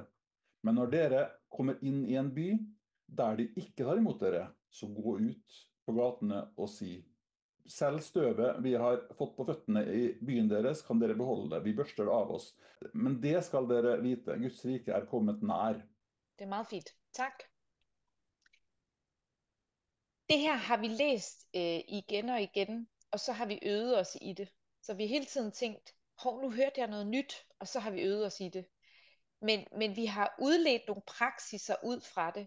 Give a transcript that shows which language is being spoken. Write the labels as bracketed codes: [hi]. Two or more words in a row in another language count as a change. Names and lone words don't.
[no] Men når dere kommer inn i en by der de ikke tar imot dere, så gå ut på gatene og si: Selv støvet vi har fått på føttene i byen deres, kan dere beholde. Vi børster det av oss. Men det skal dere vite: Guds rike er kommet nær. [da] Det er meget fint. Tak. Det her har vi læst igen og igen, og så har vi øvet os i det. Så vi har hele tiden tænkt, nu hørte jeg noget nyt, og så har vi øvet os i det. Men vi har udledt nogle praksiser ud fra det.